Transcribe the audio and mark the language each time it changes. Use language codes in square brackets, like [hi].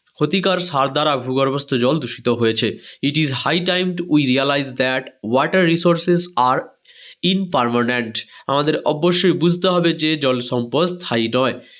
[bn] ক্ষতিকর সার দ্বারা ভূগর্ভস্থ জল দূষিত হয়েছে। [en] It is high time we realize that water resources are impermanent. [bn] আমাদের অবশ্যই বুঝতে হবে যে জল সম্পদ স্থায়ী নয়।